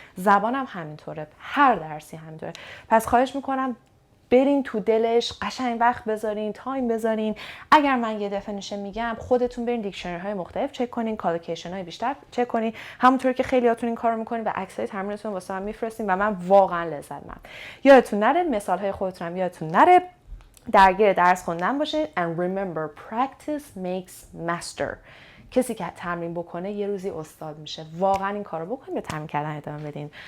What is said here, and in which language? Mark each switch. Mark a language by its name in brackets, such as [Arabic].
[Persian] زبان هم همینطوره، هر درسی همینطوره. پس خواهش میکنم برین تو دلش، قشنگ وقت بذارین، تایم بذارین. اگر من یه دفینیشن میگم خودتون برین دیکشنری های مختلف چک کنین، کالوکیشن های بیشتر چک کنین، همونطور که خیلیاتون این کارو میکنین و عکسای تمرینتون واسه من میفرستین و من واقعا لذت میبرم. یادتون نره مثال های خودتون هم یادتون نره، درگیر درس خوندن باشین. [English] and remember practice makes master. [Persian] کسی که تمرین بکنه یه روزی استاد میشه. واقعا این کارو بکنین، به تمرین کردن ادامه بدین.